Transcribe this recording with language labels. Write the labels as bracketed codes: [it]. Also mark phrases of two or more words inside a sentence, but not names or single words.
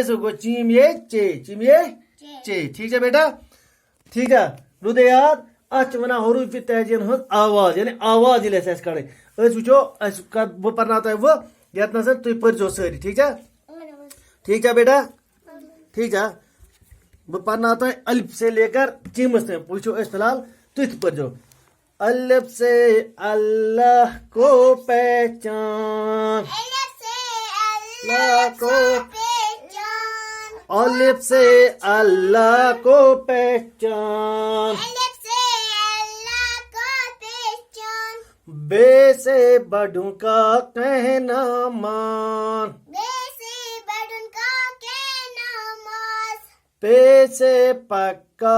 [ks] سۭتۍ گوٚو چیٖم یہ چے چیٖم یہ چے ٹھیٖک چھا بیٹا ٹھیٖک چھا روٗدے یاد اتھ چھِ ونان حروٗفِ تہجیٖن ہٕنٛز آواز یعنی آواز ییٚلہِ اَسہِ آسہِ کڑٕنۍ أسۍ وٕچھو بہٕ پرناو تۄہہِ وۄنۍ یتنس تُہۍ پٔرزیٚو سٲری ٹھیٖک چھا [ur] ٹھیک ہے بیٹا ٹھیک ہے [ks] بہٕ پرناو تۄہہِ [ur] الف سے لے کر [ks] چیٖمس تام وٕچھو أسۍ فی الحال تُہۍ تہِ پٔرزیٚو [ur] الف سے اللہ کو پہچان الف سے اللہ کو پہچان بے سے بڑھوں کا کہنا مان پے سے پکا